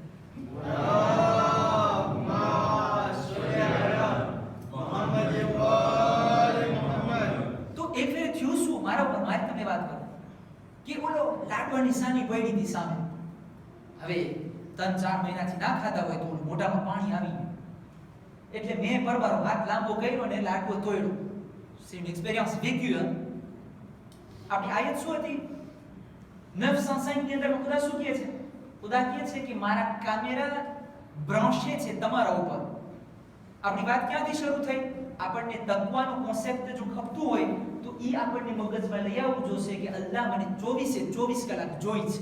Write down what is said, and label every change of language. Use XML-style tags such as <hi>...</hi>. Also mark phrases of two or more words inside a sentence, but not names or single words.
<gu>તો એક ફેર થયું શું મારા ઉપર, મારે તમને વાત કરું કે ઓલો લાડવાની સાની પડી હતી સામે. હવે 3-4 મહિનાથી ના ખાતા હોય તો મોઢામાં પાણી આવી ગયું, એટલે મેં પરબારો હાથ લાંબો કર્યો ને લાડવો તોડ્યો.</gu> <fr>c'est une expérience vécue.</fr> <gu>આપણી આયત શું હતી? 905 ની અંદર ખુદા શું કહે છે? ખુદા કહે છે કે મારા કેમેરા બ્રાન્ચે છે તમારા ઉપર. આપણી વાત ક્યાંથી શરૂ થઈ? આપણને તકવાનો કોન્સેપ્ટ જો ખપતું હોય તો ઈ આપણને મગજમાં લઈ આવવું જોશે કે અલ્લાહ મને 24 કલાક જોઈ છે.</gu>